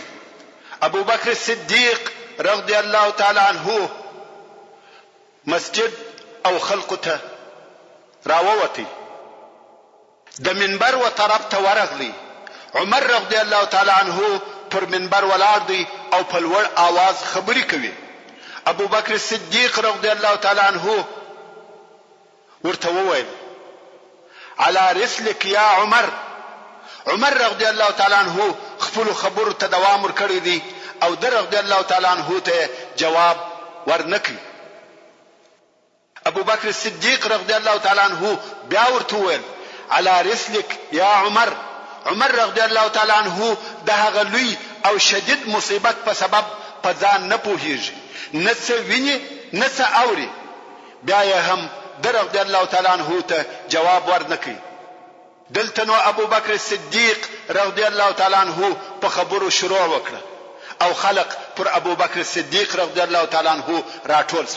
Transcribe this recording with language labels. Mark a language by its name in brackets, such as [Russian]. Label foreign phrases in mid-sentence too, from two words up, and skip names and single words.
[Pashto] ابو بکر صدیق [Arabic] رضی الله تعالی عنه [Pashto] مسجد او خلق ته راووتی. د منبر و طرف ته ورغلی. عمر [Arabic] رضی الله تعالی عنه [Pashto] پر منبر ولاړ دی او په لوړ आवाज خبرې کوي. ابو بکر صدیق [Arabic] رضی الله تعالی عنه [Pashto] ورته وویل [Arabic] على رسلك يا عمر. [Pashto] عمر [Arabic] رضی الله تعالی عنه [Pashto] خپل خبرو ته دوام ورکړی دی او در [Arabic] رضی الله تعالی عنه [Pashto] ته جواب ورنکړي. ابو بکر صدیق [Arabic] رضی الله تعالی عنه [Pashto] بیا ورته وویل [Arabic] على رسلك يا عمر. [Pashto] عمر [Arabic] رضی الله تعالی عنه [Pashto] د هغه لوی او شدید مصیبت په سبب په ځان نه پوهیږي، نه څه ویني نه څه اوري، بیا یې هم در [Arabic] رضی الله تعالی عنه [Pashto] ته جواب ورنکړي. دلته نو ابو بکر صدیق [Arabic] رضی الله تعالی عنه [Pashto] په خبرو شروع وکړه او خلق پر ابو بکر صدیق [Arabic] رضی الله تعالی عنه [Pashto] راټول شو.